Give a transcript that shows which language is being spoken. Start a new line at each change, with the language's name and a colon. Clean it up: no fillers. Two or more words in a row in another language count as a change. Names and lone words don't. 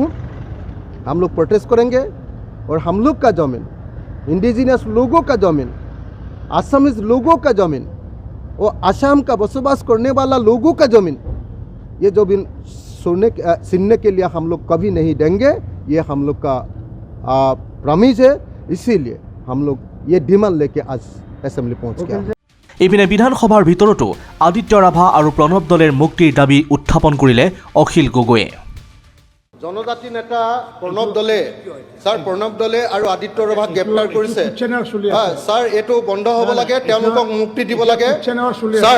Hindi: हम लोग प्रोटेस्ट करेंगे और हम लोग का ज़मीन, इंडिजिनस लोगों का ज़मीन, आसामीज लोगों का ज़मीन, वो असम का बसोबास करने वाला लोगों का ज़मीन, ये ज़मीन छीनने के लिए हम लोग कभी नहीं देंगे। ये हम लोग का प्रॉमिस है। इसीलिए हम लोग ये डिमांड लेके आज असेंबली पहुंच गया।
Assamese: ইপিনে বিধানসভাৰ ভিতৰতো আদিত্য ৰাভা আৰু প্ৰণৱ দলেৰ মুক্তিৰ দাবী উত্থাপন কৰিলে অখিল গগৈয়ে। জনজাতি নেতা প্ৰণৱ দলে আৰু আদিত্য ৰাভাক গ্ৰেপ্তাৰ কৰিছে। ছাৰ, এইটো বন্ধ হ'ব লাগে, তেওঁলোকক মুক্তি দিব লাগে ছাৰ।